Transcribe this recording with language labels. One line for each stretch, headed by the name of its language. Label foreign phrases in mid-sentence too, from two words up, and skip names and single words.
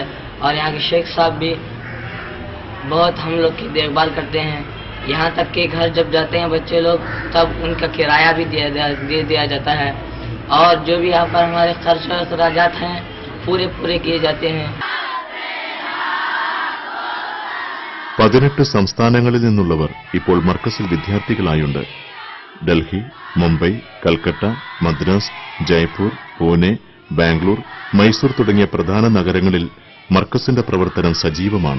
Hindi: और यहाँ के शेख साहब भी बहुत हम लोग की देखभाल करते हैं. यहाँ तक कि घर जब जाते हैं बच्चे लोग, तब उनका किराया भी दे दिया जाता है. और जो भी यहाँ पर हमारे खर्च अखराजात हैं पूरे किए जाते हैं.
Malayalam: 18 സംസ്ഥാനങ്ങളിൽ നിന്നുള്ളവർ ഇപ്പോൾ മർക്കസിൽ വിദ്യാർത്ഥികളായുണ്ട്. ഡൽഹി, മുംബൈ, കൽക്കട്ട, മദ്രാസ്, ജയ്പൂർ, പൂനെ, ബാംഗ്ലൂർ, മൈസൂർ തുടങ്ങിയ പ്രധാന നഗരങ്ങളിൽ മർക്കസിന്റെ പ്രവർത്തനം സജീവമാണ്.